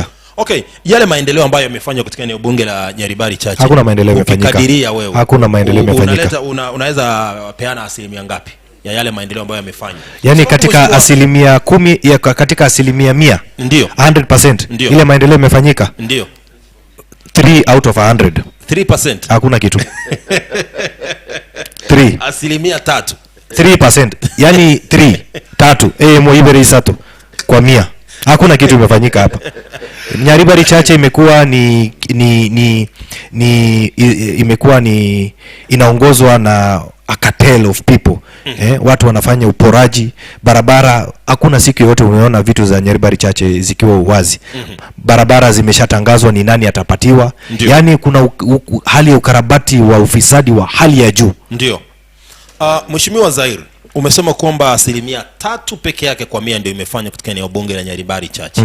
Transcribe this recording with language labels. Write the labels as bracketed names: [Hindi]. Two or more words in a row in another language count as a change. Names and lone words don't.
[Swahili] Okay, yale maendeleo ambayo yamefanywa katika eneo bunge la Nyaribari Chache, hakuna maendeleo yamefanyika. Ukikadiria wewe, hakuna maendeleo yamefanyika. Unaweza peana asilimia ngapi ya yale maendeleo ambayo yamefanywa? Yani katika asilimia 10 katika asilimia 100. Ndio. 100%. Ile maendeleo yamefanyika. Ndio. [English] 3 out of 100. [Swahili] 3%. Hakuna kitu. 3. Asilimia 3. 3%. Yani 3 [Gusii] mo ibere isato [Swahili] kwa 100. Hakuna kitu imefanyika hapa. Nyaribari Chache imekuwa imekuwa ni inaongozwa na [English] a cartel of people. [Swahili] Watu wanafanya uporaji barabara. Hakuna siku yote umeona vitu za Nyaribari Chache zikiwa wazi. Barabara zimeshatangazwa ni nani atapatiwa. Yani kuna hali ya ukarabati wa ufisadi wa hali ya juu. Ndio. Mheshimiwa Zaire, umesema kwamba 3% peke yake kwa 100 ndio imefanya katika eneo bunge la Nyaribari Chache.